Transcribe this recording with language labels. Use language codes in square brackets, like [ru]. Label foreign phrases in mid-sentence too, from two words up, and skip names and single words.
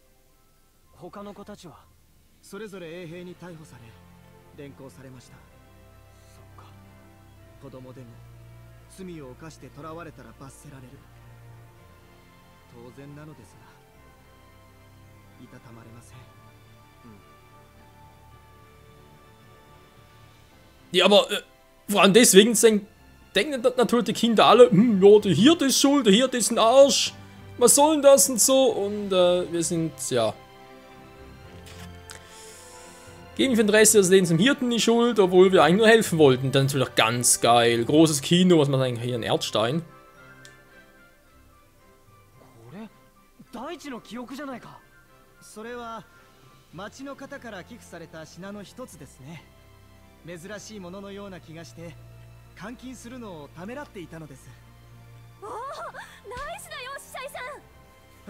[ja] 他の子たちはそれぞれ衛兵に逮捕され連行されました。そっか。子供でも罪を犯して囚われたら罰せられる。当然なのですが、いたたまれません。 [de] Ja, aber vor allem deswegen denken natürlich die Kinder alle, ja, der Hirte ist schuld, der Hirte ist ein Arsch, was soll denn das und so, und wir sind, ja, Geben wir für den Rest des Lebens dem Hirten die Schuld, obwohl wir eigentlich nur helfen wollten. Dann natürlich ganz geil. Großes Kino, was man eigentlich hier in Erdstein. [ja] これ大地の記憶じゃないか。それは町の方から寄付された品の一つですね。珍しいもののような気がして換金するのをためらっていたのです。おお、ナイスだよ司祭さん。